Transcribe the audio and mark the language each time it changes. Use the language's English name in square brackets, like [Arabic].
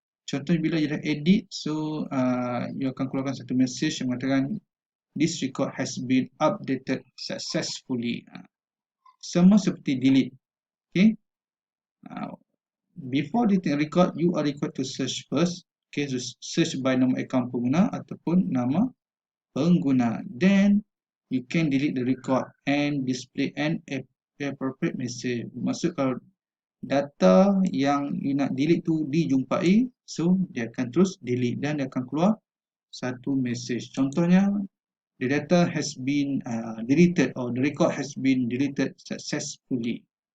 [Malay] Contohnya bila you dah edit, so you akan keluarkan satu message yang mengatakan [English] this record has been updated successfully. [Malay] Sama seperti delete. [English] Before deleting a record, you are required to search first. [Malay] So search by nama akaun pengguna ataupun nama pengguna. [English] Then you can delete the record and display an appropriate message. [Malay] Maksud kalau data yang you nak delete tu dijumpai, so dia akan terus delete dan dia akan keluar satu message. [English] Contohnya, the data has been deleted or the record has been deleted successfully.